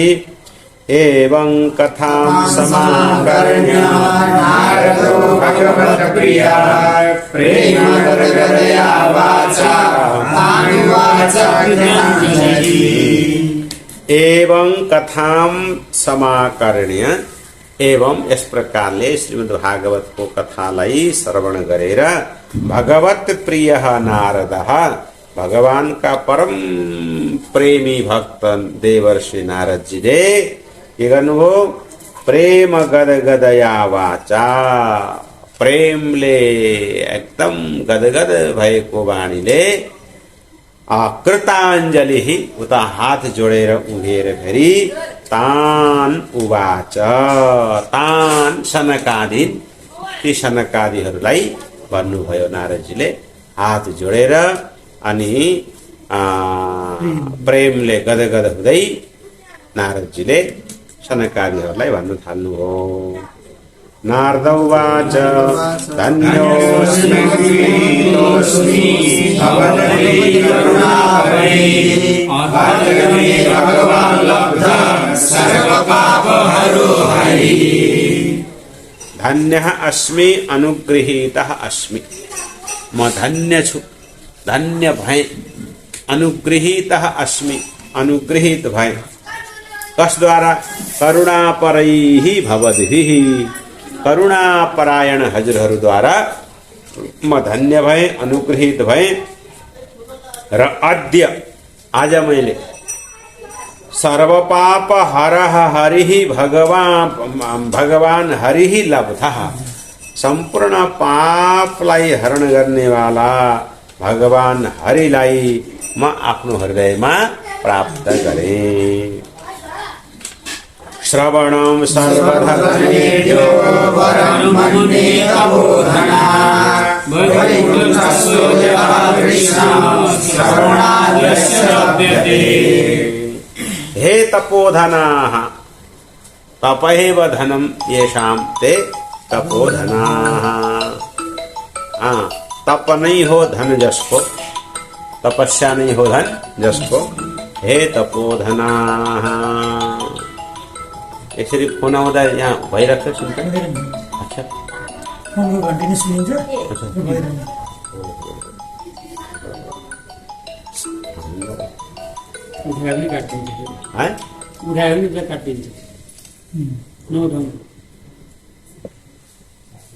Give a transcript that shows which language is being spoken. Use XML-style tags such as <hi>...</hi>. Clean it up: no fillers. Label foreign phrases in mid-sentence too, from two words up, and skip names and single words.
<sa>एवं कथां समाकर्ण्य नारदो भगवत्प्रिया प्रेम गदगदया वाचा अनुवाच गीताञ्जलि। एवं कथां समाकर्ण्य,</sa> <ne>एवं यस प्रकारले श्रीमद् भागवत को कथालाई श्रवण गरेर भगवत प्रिय नारदः, भगवान का परम प्रेमी भक्त देवर्षि नारद जी ले के गर्नुभयो,</ne> <sa>प्रेम गदगदया वाचा,</sa> <ne>प्रेमले एकदम गदगद भएको वाणीले कृताञ्जलि उता हात जोडेर उभिएर फेरि</ne> <sa>तान उवाच, तान सनकादीन,</sa> <ne>ती सनकादीहरूलाई भन्नुभयो नारदजीले हात जोडेर। अनि प्रेमले गदगद हुँदै नारदजीले सनकादीहरूलाई भन्नु थाल्नुभयो।</ne> <sa>नारद उवाच धन्योऽस्मि कृतोऽस्मि भवद्भिः करुणाभरे भगवान् लब्धः सर्वपापहरो हरिः। धन्यः अस्मि अनुगृहीतः अस्मि,</sa> <ne>म धन्य छु, धन्य भए।</ne> <sa>अनुगृहीतः अस्मि,</sa> <ne>अनुगृहित भए। कसद्वारा?</ne> <sa>करुणापरैः भवद्भिः,</sa> <ne>करुणापरायण हजुरहरूद्वारा म धन्य भए, अनुगृहित भए। र अद्य, आज मैले</ne> <sa>सर्वपाप हरः हरिः भगवान हरिः लब्धः,</sa> <ne>सम्पूर्ण पापलाई हरण गर्नेवाला भगवान हरिलाई म आफ्नो हृदयमा प्राप्त गरेँ।</ne> <sa>श्रवणं सर्वधर्मेभ्यो वरं मन्ये तपोधना वैकुण्ठस्थो यथा कृष्णः श्रवणाद्यस्य लभ्यते। हे तपोधनाः, तपैव धनं येषां ते तपोधनाः।</sa> <ne>तप नहीं हो धन जसको, तपस्या नहीं हो धन जसको।</ne> <sa>हे तपोधनाः।</sa> <ne>यसरी फोन आउँदा यहाँ भइरहेको छ सुन्छ। अच्छा, फोनको घन्टी नै सुनिन्छ। उठायो पनि काटिन्छ, उठायो पनि काटिन्छ।</ne>